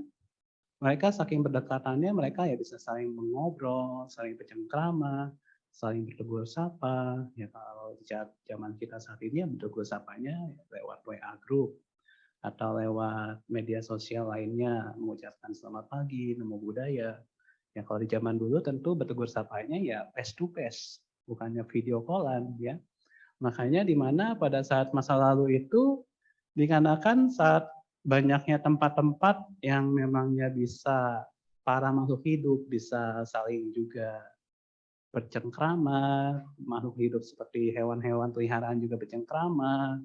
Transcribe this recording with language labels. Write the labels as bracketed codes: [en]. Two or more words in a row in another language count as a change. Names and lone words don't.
[id] Mereka saking berdekatannya mereka ya bisa saling mengobrol, saling bercengkrama, saling bertegur sapa. Ya kalau di zaman kita saat ini ya bertegur sapanya ya lewat WA group atau lewat media sosial lainnya mengucapkan selamat pagi, [pi] namo buddhaya. [id] Ya kalau di zaman dulu tentu bertegur sapanya ya [en] face to face, [id] bukannya video callan ya. Makanya di mana pada saat masa lalu itu dikarenakan saat banyaknya tempat-tempat yang memangnya bisa para makhluk hidup bisa saling juga bercengkrama, makhluk hidup seperti hewan-hewan peliharaan juga bercengkrama.